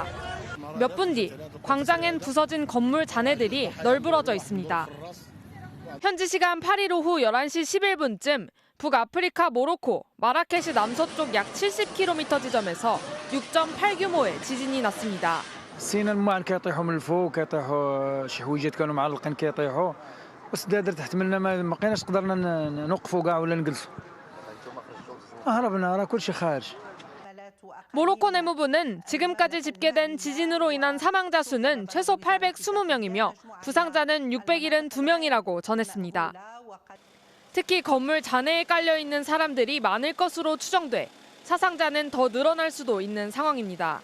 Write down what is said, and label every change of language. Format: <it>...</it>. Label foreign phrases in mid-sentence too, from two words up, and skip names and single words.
<ko>몇 분 뒤 광장엔 부서진 건물 잔해들이 널브러져 있습니다. 현지 시간 8일 오후 11시 11분쯤 북아프리카 모로코 마라케시 남서쪽 약 70km 지점에서 6.8 규모의 지진이 났습니다.</ko> <ar>السينا الماء كيطيحوا من الفوق كيطيحوا شي حويجات كانوا معلقين كيطيحوا والسدادر تحت منا ما بقيناش قدرنا نوقفوا كاع ولا نجلسوا هربنا راه كلشي خارج.</ar> <ko>모로코 내무부는 지금까지 집계된 지진으로 인한 사망자 수는 최소 820명이며 부상자는 672명이라고 전했습니다. 특히 건물 잔해에 깔려있는 사람들이 많을 것으로 추정돼 사상자는 더 늘어날 수도 있는 상황입니다.</ko>